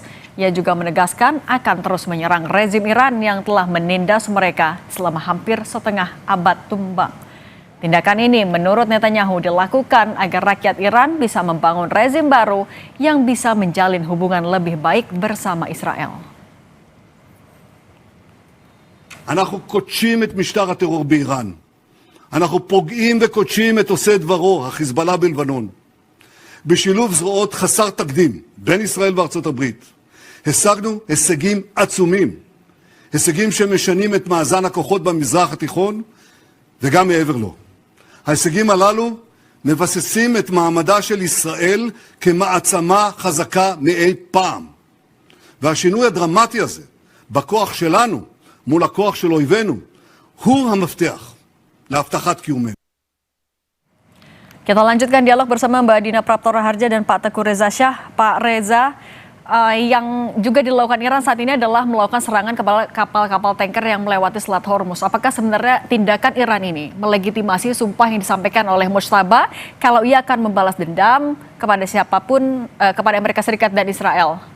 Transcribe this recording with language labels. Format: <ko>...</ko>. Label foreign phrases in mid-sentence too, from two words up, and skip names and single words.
<id>Ia juga menegaskan akan terus menyerang rezim Iran yang telah menindas mereka selama hampir setengah abad tumbang. Tindakan ini menurut Netanyahu dilakukan agar rakyat Iran bisa membangun rezim baru yang bisa menjalin hubungan lebih baik bersama Israel.</id> <he>אנחנו קודשים את משטר הטרור באיראן. אנחנו פוגעים וקודשים את עושה דברו, החיזבאללה בלבנון. בשילוב זרועות חסר תקדים בין ישראל וארצות הברית, השגנו הישגים עצומים. הישגים שמשנים את מאזן הכוחות במזרח התיכון וגם מעבר לו. ההישגים הללו מבססים את מעמדה של ישראל כמעצמה חזקה מאי פעם. והשינוי הדרמטי הזה בכוח שלנו מול הכוח של אויבינו הוא המפתח להבטחת קיומנו.</he> <id>Kita lanjutkan dialog bersama Mbak Dina Praptora Harja dan Pak Teguh Reza Shah. Pak Reza, yang juga dilakukan Iran saat ini adalah melakukan serangan kepada kapal-kapal tanker yang melewati Selat Hormuz. Apakah sebenarnya tindakan Iran ini melegitimasi sumpah yang disampaikan oleh Mojtaba kalau ia akan membalas dendam kepada siapapun, kepada Amerika Serikat dan Israel?</id>